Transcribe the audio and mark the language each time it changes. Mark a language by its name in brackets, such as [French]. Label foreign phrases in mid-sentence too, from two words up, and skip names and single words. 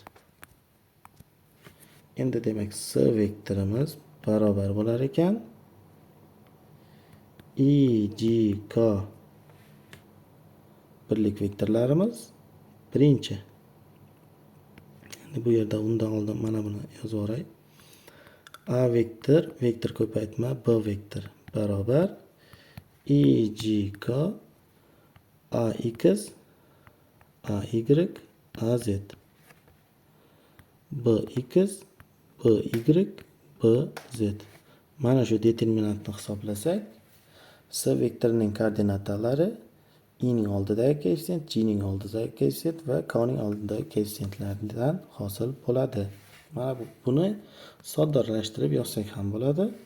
[Uzbek] Endi demak S vektorimiz barobar bo'lar ekan I, J, K birlik vektorlarimiz birinchi. Endi bu yerda undan oldin mana buni yozib yuboray. A vektor ko'paytma B vektor barobar I, J, K ax, ay, az. bx, by, bz. Mana shu determinantni hisoblasak, S vektorining koordinatalari I ning oldidagi koeffitsient, J ning oldidagi koeffitsient va K ning oldidagi koeffitsiyentlardan hosil bo'ladi. Mana buni soddalashtirib yozsak ham bo'ladi.